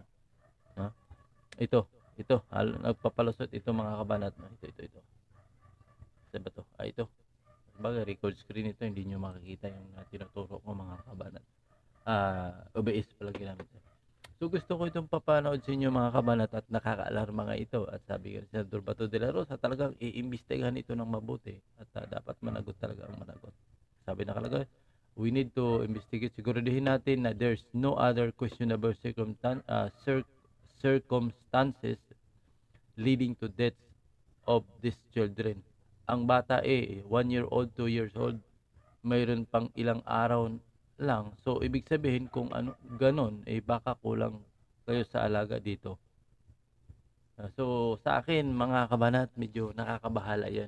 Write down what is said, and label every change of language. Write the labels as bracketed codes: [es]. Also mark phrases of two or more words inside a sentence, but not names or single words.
[tl] Ito nagpapalusot ito mga kabanat. Ito. Saan ba to? Ito. Bagay, [en] record screen [tl] ito, hindi nyo makikita yung tinuturo ko mga kabanat. OBS pala ginamit. So gusto ko itong papanood sa inyo mga kabanat at nakaka-alarma nga ito. At sabi ko sa Senador Bato de la Rosa, talagang iimbestigahan ito ng mabuti. At dapat managot talaga ang managot. Sabi nakalagay, [en] we need to investigate. [tl] Siguraduhin natin na [en] there's no other questionable circumstances leading to deaths of these children. [tl] Ang bata [en] 1 year old, 2 years old, [tl] mayroon pang ilang araw lang. So ibig sabihin kung ganon, baka kulang kayo sa alaga dito. So sa akin mga kabanat, medyo nakakabahala yan.